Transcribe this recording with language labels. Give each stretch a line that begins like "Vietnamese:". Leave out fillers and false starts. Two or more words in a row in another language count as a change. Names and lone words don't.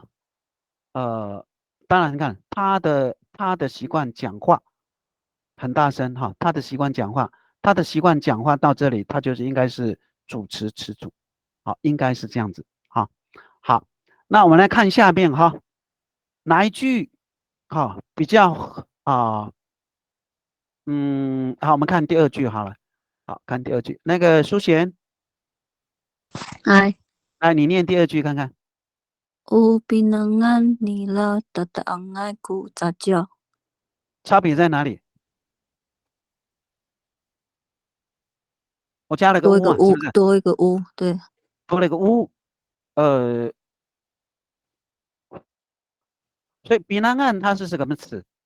Chinese: 当然你看他的习惯讲话很大声哈，他的习惯讲话，到这里，他就是应该是主词词组，好，应该是这样子，好，好，那我们来看下面哈，哪一句好比较好，我们看第二句好了，好看第二句，那个苏贤，哎，来你念第二句看看。
Amis: Upinangan nila tataangay ku zadya.
Chinese: 差别在哪里？我加了个多一个乌嘛，是不是？多一个乌，对，多了一个乌，所以比南岸它是什么词？